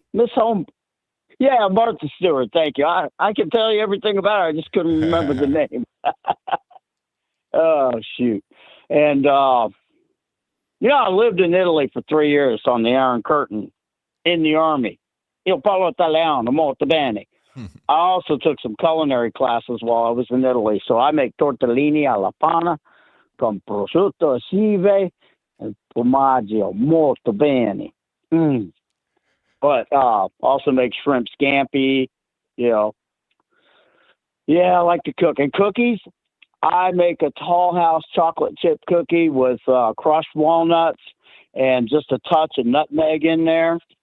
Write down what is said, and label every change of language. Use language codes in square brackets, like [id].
[en] Miss Home. Yeah, Martha Stewart. Thank you. I can tell you everything about her. I just couldn't remember the name. Oh, shoot. And, you know, I lived in Italy for 3 years on the Iron Curtain in the Army. [it] Io parlo italiano molto bene. [en] I also took some culinary classes while I was in Italy. So I make tortellini alla panna con prosciutto, sive, and [it] formaggio molto bene. [en] But also make shrimp scampi, you know. Yeah, I like to cook. And cookies, I make a Tall House chocolate chip cookie with crushed walnuts and just a touch of nutmeg in there.